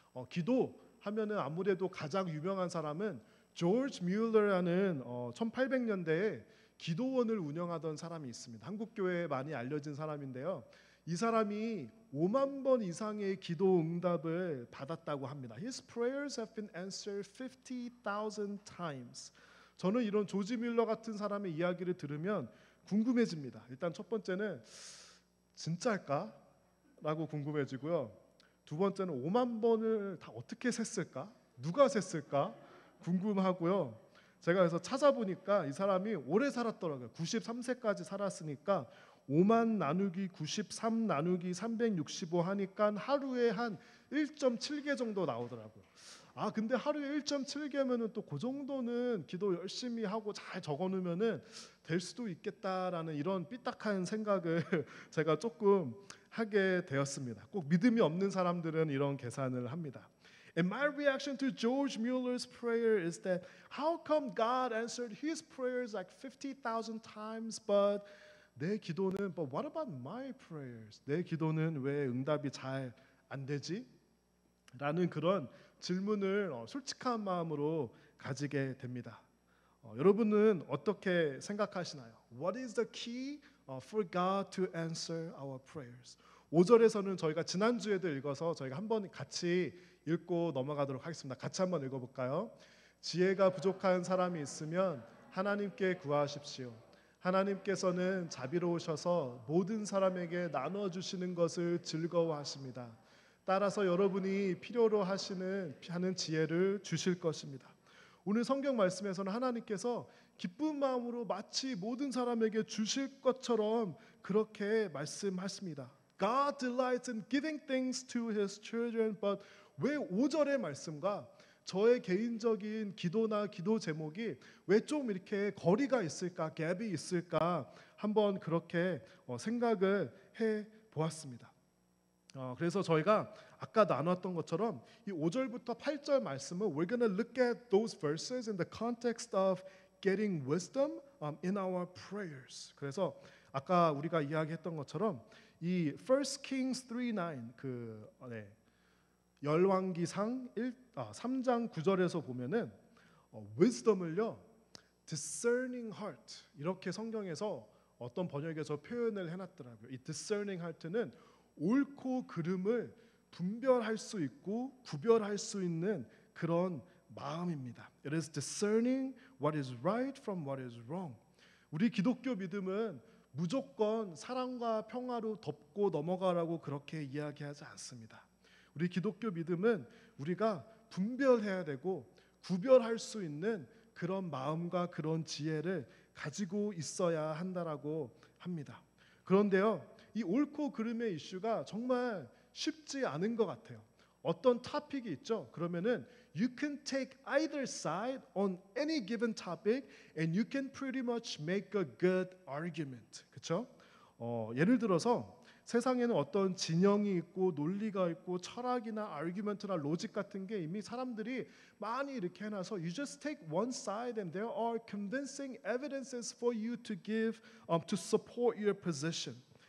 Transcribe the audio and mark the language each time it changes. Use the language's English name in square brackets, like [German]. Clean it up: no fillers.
[Korean] 기도하면은 아무래도 가장 유명한 사람은 조지 뮬러라는 1800년대에 기도원을 운영하던 사람이 있습니다. 한국 교회에 많이 알려진 사람인데요. 이 사람이 5만 번 이상의 기도 응답을 받았다고 합니다. [English] His prayers have been answered 50,000 times. [Korean] 저는 이런 조지 뮬러 같은 사람의 이야기를 들으면 궁금해집니다. 일단 첫 번째는 진짜일까? 라고 궁금해지고요. 두 번째는 5만 번을 다 어떻게 셌을까? 누가 셌을까? 궁금하고요. 제가 그래서 찾아보니까 이 사람이 오래 살았더라고요. 93세까지 살았으니까 5만 나누기 93 나누기 365 하니까 하루에 한 1.7개 정도 나오더라고요. 근데 하루에 1.7개면은 또 그 정도는 기도 열심히 하고 잘 적어놓으면은 될 수도 있겠다라는 이런 삐딱한 생각을 제가 조금 하게 되었습니다. 꼭 믿음이 없는 사람들은 이런 계산을 합니다. [English] And my reaction to George Mueller's prayer is that how come God answered his prayers like 50,000 times, but [Korean] 내 기도는 [English] but what about my prayers? [Korean] 내 기도는 왜 응답이 잘 안 되지? 라는 그런 질문을 솔직한 마음으로 가지게 됩니다. 여러분은 어떻게 생각하시나요? [English] What is the key for God to answer our prayers? [Korean] 5절에서는 저희가 지난주에도 읽어서 저희가 한번 같이 읽고 넘어가도록 하겠습니다. 같이 한번 읽어볼까요? 지혜가 부족한 사람이 있으면 하나님께 구하십시오. 하나님께서는 자비로우셔서 모든 사람에게 나눠주시는 것을 즐거워하십니다. 따라서 여러분이 필요로 하는 지혜를 주실 것입니다. 오늘 성경 말씀에서는 하나님께서 기쁜 마음으로 마치 모든 사람에게 주실 것처럼 그렇게 말씀하십니다. [English] God delights in giving things to his children. [Korean] But 왜 5절의 말씀과 저의 개인적인 기도나 기도 제목이 왜 좀 이렇게 거리가 있을까, 갭이 있을까 한번 그렇게 생각을 해 보았습니다. 그래서 저희가 아까 나눴던 것처럼 이 5절부터 8절 말씀은 [English] we're going to look at those verses in the context of getting wisdom in our prayers. [Korean] 그래서 아까 우리가 이야기했던 것처럼 이 1 Kings 3:9 열왕기상 3장 9절에서 보면은 wisdom을요 discerning heart 이렇게 성경에서 어떤 번역에서 표현을 해놨더라고요. 이 discerning heart는 옳고 그름을 분별할 수 있고 구별할 수 있는 그런 마음입니다. [English] It is discerning what is right from what is wrong. [Korean] 우리 기독교 믿음은 무조건 사랑과 평화로 덮고 넘어가라고 그렇게 이야기하지 않습니다. 우리 기독교 믿음은 우리가 분별해야 되고 구별할 수 있는 그런 마음과 그런 지혜를 가지고 있어야 한다라고 합니다. 그런데요, 이 옳고 그름의 이슈가 정말 쉽지 않은 것 같아요. 어떤 토픽이 있죠. [English] 그러면은 you can take either side on any given topic and you can pretty much make a good argument. [Korean] 그렇죠? 예를 들어서 세상에는 어떤 진영이 있고 논리가 있고 철학이나 아르규먼트나 로직 같은 게 이미 사람들이 많이 이렇게 해놔서 [English] you just take one side and there are convincing evidences for you to give to support your position.